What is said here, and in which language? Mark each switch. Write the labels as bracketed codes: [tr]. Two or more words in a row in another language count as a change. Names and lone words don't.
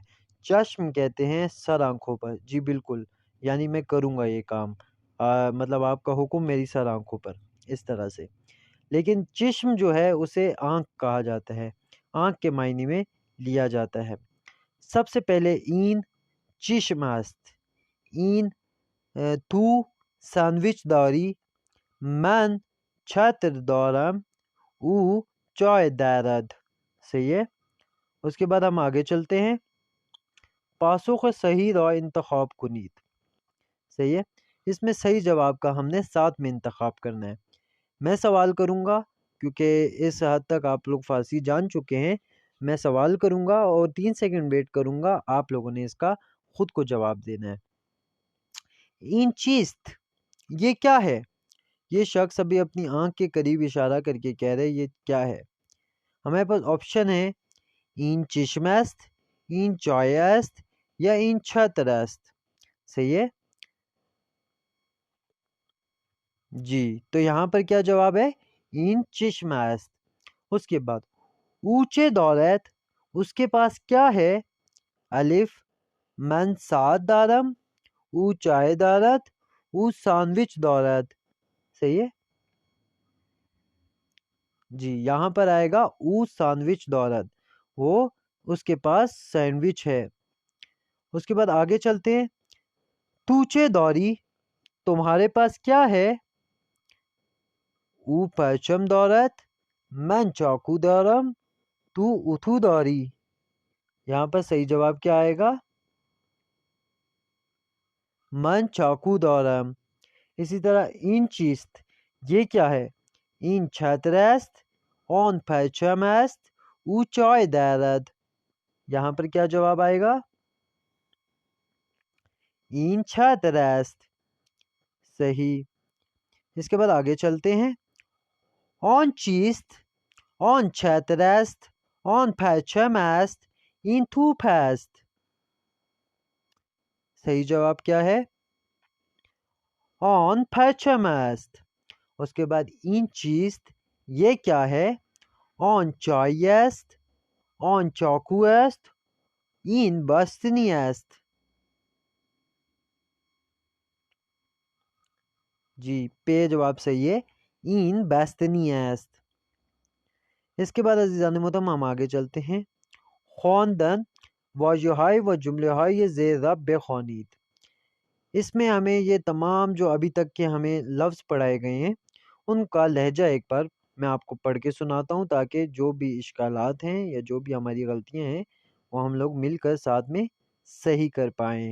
[ur] چشم کہتے ہیں سر آنکھوں پر، جی بالکل، یعنی میں کروں گا یہ کام، مطلب آپ کا حکم میری سر آنکھوں پر، اس طرح سے۔ لیکن چشم جو ہے اسے آنکھ کہا جاتا ہے، آنکھ کے معنی میں لیا جاتا ہے۔ سب سے پہلے [fa] این چشم است۔ این تو سینڈوچ داری، من چتر دارم، او چائے دارد۔ [ur] صحیح ہے۔ اس کے بعد ہم آگے چلتے ہیں۔ [fa] پاسخ صحیح را انتخاب کنید۔ [ur] صحیح ہے۔ اس میں صحیح جواب کا ہم نے ساتھ میں انتخاب کرنا ہے۔ میں سوال کروں گا، کیونکہ اس حد تک آپ لوگ فارسی جان چکے ہیں، میں سوال کروں گا اور 3 سیکنڈ ویٹ کروں گا، آپ لوگوں نے اس کا خود کو جواب دینا ہے۔ [fa] این چیست، [ur] یہ کیا ہے؟ یہ شخص ابھی اپنی آنکھ کے قریب اشارہ کر کے کہہ رہے یہ کیا ہے۔ ہمارے پاس آپشن ہے [fa] این چشم است، این چائے است [ur] یا [fa] این چھتر است۔ [ur] صحیح ہے جی، تو یہاں پر کیا جواب ہے؟ [fa] این چشم است۔ [ur] اس کے بعد اونچے دولت، اس کے پاس کیا ہے؟ [fa] الف من سات دارم، او چائے دارد، او سینڈوچ دارد۔ [ur] صحیح ہے جی، یہاں پر آئے گا [fa] او سینڈوچ دارد، [ur] وہ اس کے پاس سینڈوچ ہے۔ اس کے بعد آگے چلتے ہیں۔ [fa] توچے داری، [ur] تمہارے پاس کیا ہے؟ [fa] او پرچم دارد، من چاقو دارم، تو اتو داری۔ [ur] یہاں پر صحیح جواب کیا آئے گا؟ [fa] من چاقو دارم۔ [ur] اسی طرح [fa] این چیست، [ur] یہ کیا ہے؟ [fa] این چھتر است، آن پرچم است، او چائے دارد۔ [ur] یہاں پر کیا جواب آئے گا؟ [fa] این چھتر است۔ [ur] صحیح۔ اس کے بعد آگے چلتے ہیں۔ [fa] آن چیست، آن چھتر است، آن پرچم است، این توپ است۔ [ur] صحیح جواب کیا ہے؟ [fa] آن پرچم است۔ [ur] اس کے بعد [fa] این چیست [ur] یہ کیا ہے، [fa] آن چای است، آن چاقو است، این بستنی است. [ur] جی پہ جواب صحیح ہے، [fa] این بستنی است. [ur] اس کے بعد عزیزان محترم ہم آگے چلتے ہیں. [fa] خواندن واژه‌های و جمله‌های زیر را بخوانید. [ur] اس میں ہمیں یہ تمام جو ابھی تک کے ہمیں لفظ پڑھائے گئے ہیں ان کا لہجہ ایک بار میں آپ کو پڑھ کے سناتا ہوں، تاکہ جو بھی اشکالات ہیں یا جو بھی ہماری غلطیاں ہیں وہ ہم لوگ مل کر ساتھ میں صحیح کر پائیں.